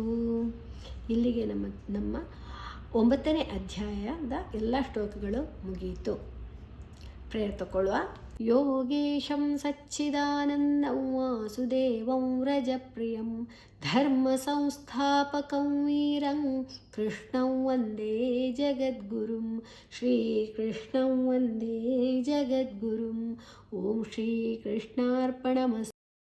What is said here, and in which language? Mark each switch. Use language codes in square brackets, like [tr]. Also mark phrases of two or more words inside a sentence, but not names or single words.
[kn] ಇಲ್ಲಿಗೆ ನಮ್ಮ 9ನೇ ಅಧ್ಯಾಯದ ಎಲ್ಲ ಶ್ಲೋಕಗಳು ಮುಗಿಯಿತು. ಪ್ರೇಯರ್ ತಗೊಳ್ಳುವ. [sa] ಯೋಗೇಶಂ ಸಚ್ಚಿದಾನಂದಂ ವಾಸುದೇವಂ ವ್ರಜಪ್ರಿಯಂ ಧರ್ಮ ಸಂಸ್ಥಾಪಕಂ ವೀರಂ ಕೃಷ್ಣಂ ವಂದೇ ಜಗದ್ಗುರುಂ ಶ್ರೀಕೃಷ್ಣಂ ವಂದೇ ಜಗದ್ಗುರುಂ. ಓಂ ಶ್ರೀ ಕೃಷ್ಣಾರ್ಪಣಮಸ್ತು.